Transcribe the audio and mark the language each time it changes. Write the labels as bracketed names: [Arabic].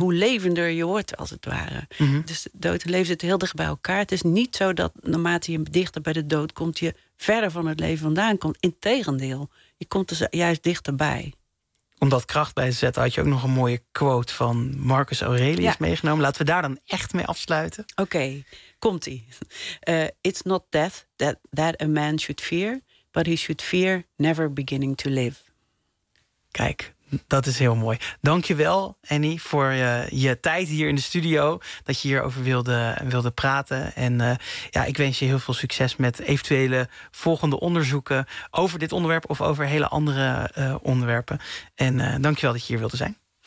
[Dutch] hoe levender je wordt, als het ware. Mm-hmm. Dus dood en leven zitten heel dicht bij elkaar. Het is niet zo dat naarmate je dichter bij de dood komt, je verder van het leven vandaan komt. Integendeel, je komt er juist dichterbij. Om dat kracht bij te zetten, had je ook nog een mooie quote van Marcus Aurelius meegenomen. Laten we daar dan echt mee afsluiten. Oké, komt-ie. [English] It's not death that a man should fear, but he should fear never beginning to live. [Dutch] Kijk, dat is heel mooi. Dank je wel, Annie, voor je tijd hier in de studio. Dat je hierover wilde praten. En ik wens je heel veel succes met eventuele volgende onderzoeken over dit onderwerp of over hele andere onderwerpen. En dank je wel dat je hier wilde zijn.